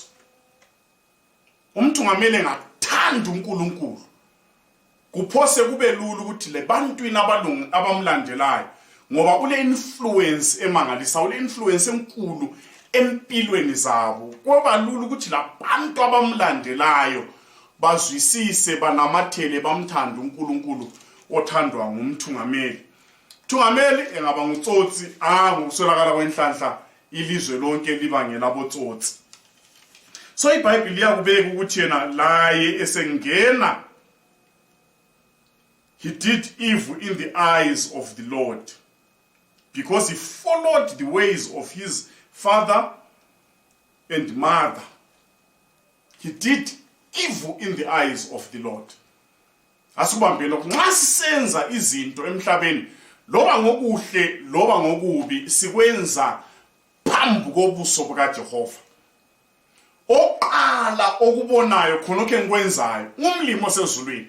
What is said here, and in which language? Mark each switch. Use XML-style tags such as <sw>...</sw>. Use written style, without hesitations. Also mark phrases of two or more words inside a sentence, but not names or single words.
<nd>Umthungameli engathanda uNkulunkulu, kuphose kube lula ukuthi le bantwini abamlandelayo, ngoba ule influence emangalisa, ule influence enkulu empilweni zabo, kuba lula ukuthi la bantu abamlandelayo bazwisise, banamathele, bamthanda uNkulunkulu othandwa ngumthungameli. Thungameli engaba ngutsotsi, ngokuswelakala kwenhlanhla ilizwe lonke libangela abotsotsi. So iBhayibhili liyakubeka ukuthi yena laye esengena,</nd> <en>he did evil in the eyes of the Lord because he followed the ways of his father and mother. He did evil in the eyes of the Lord.</en> <nd>Asubambele nxa sisenza izinto emhlabeni, loba ngokuhle loba ngokubi, sikwenza phambi kobuso bukaJehova. Oqala okubonayo khonokho engikwenzayo umlimo osezulwini.</nd>